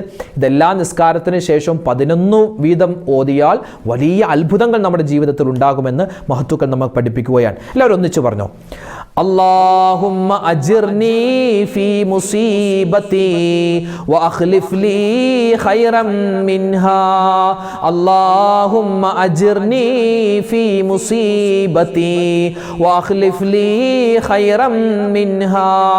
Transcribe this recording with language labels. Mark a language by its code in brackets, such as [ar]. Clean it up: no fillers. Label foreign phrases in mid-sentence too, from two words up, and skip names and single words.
[ml] ഇതെല്ലാ നിസ്കാരത്തിന് ശേഷം 11 വീതം ഓതിയാൽ വലിയ അത്ഭുതങ്ങൾ നമ്മുടെ ജീവിതത്തിൽ ഉണ്ടാകുമെന്ന് മഹത്തുക്കൾ നമ്മൾ പഠിപ്പിക്കുകയാണ്. എല്ലാവരും ഒന്നിച്ചു പറഞ്ഞോ. [ar] اللهم أجرني في مصيبتي وأخلف لي خيرا منها اللهم أجرني في مصيبتي وأخلف لي خيرا منها